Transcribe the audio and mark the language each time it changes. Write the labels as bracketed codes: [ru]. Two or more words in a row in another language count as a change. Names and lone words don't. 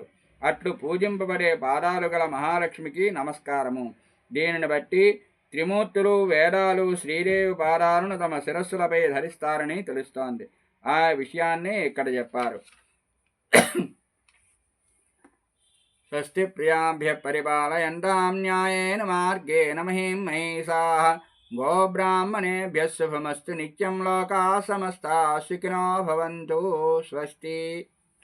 [te] అట్లు పూజింపబడే పాదాలు గల మహాలక్ష్మికి నమస్కారము. దీనిని బట్టి త్రిమూర్తులు వేదాలు శ్రీదేవి పాదాలను తమ శిరస్సులపై ధరిస్తారని తెలుస్తోంది. ఆ విషయాన్ని ఇక్కడ చెప్పారు. [sa] स्वस्ति प्रियाभ्य परिपालयंतां न्यायेन मार्गेण महीं महीषाः. गोब्राह्मणेभ्यः शुभमस्तु नित्यं लोकाः समस्ताः सुखिनो भवंतु स्वस्ति.